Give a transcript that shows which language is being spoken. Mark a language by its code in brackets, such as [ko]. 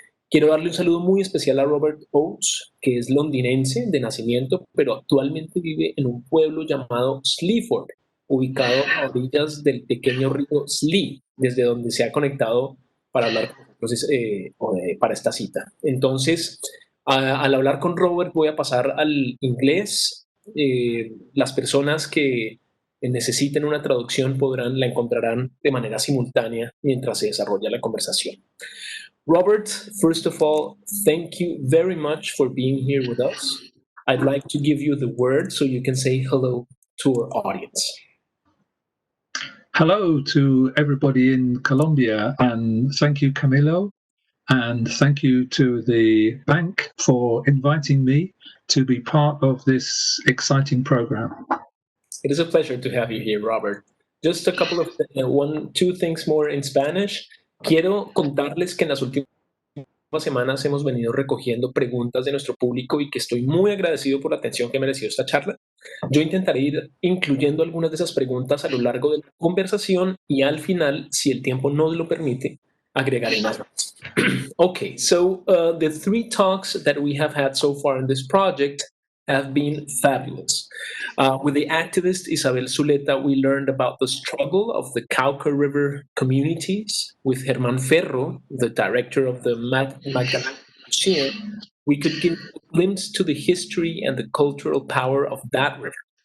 [es] Quiero darle un saludo muy especial a Robert Oates, que es londinense de nacimiento, pero actualmente vive en un pueblo llamado Sleaford, ubicado a orillas del pequeño río Slee, desde donde se ha conectado para hablar con nosotros para esta cita. Entonces, al hablar con Robert voy a pasar al inglés. Las personas que necesiten una traducción la encontrarán de manera simultánea mientras se desarrolla la conversación. [en] Robert, first of all, thank you very much for being here with us. I'd like to give you the word so you can say hello to our audience. Hello to everybody in Colombia, and thank you, Camilo, and thank you to the bank for inviting me to be part of this exciting program. It is a pleasure to have you here, Robert. Just a couple of two things more in Spanish. [es] Quiero contarles que en las últimas semanas hemos venido recogiendo preguntas de nuestro público y que estoy muy agradecido por la atención que mereció esta charla. Yo intentaré ir incluyendo algunas de esas preguntas a lo largo de la conversación y al final, si el tiempo nos lo permite, agregaré más. [en] Okay, so the 3 talks that we have had so far in this project have been fabulous. With the activist Isabel Zuleta, we learned about the struggle of the Cauca River communities. With Germán Ferro, the director of the Magdalena Museum, we could give a glimpse to the history and the cultural power of that river.